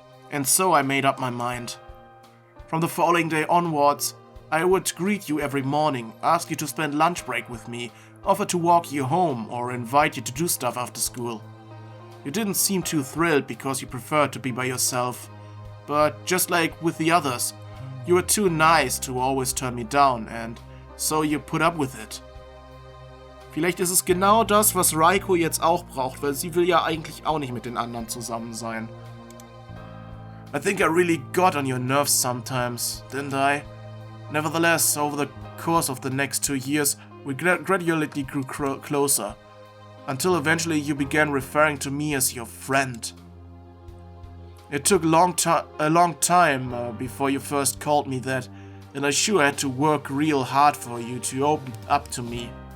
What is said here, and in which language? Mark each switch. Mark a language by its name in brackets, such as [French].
[English] And so I made up my mind. From the following day onwards, I would greet you every morning, ask you to spend lunch break with me, offer to walk you home, or invite you to do stuff after school. You didn't seem too thrilled because you preferred to be by yourself. But just like with the others, you were too nice to always turn me down, and so you put up with it. [German] Vielleicht ist es genau das, was Raiko jetzt auch braucht, weil sie will ja eigentlich auch nicht mit den anderen zusammen sein. [English] I think I really got on your nerves sometimes, didn't I? Nevertheless, over the course of the next 2 years, we gradually grew closer, until eventually you began referring to me as your friend. It took a long time before you first called me that, and I sure had to work real hard for you to open up to me.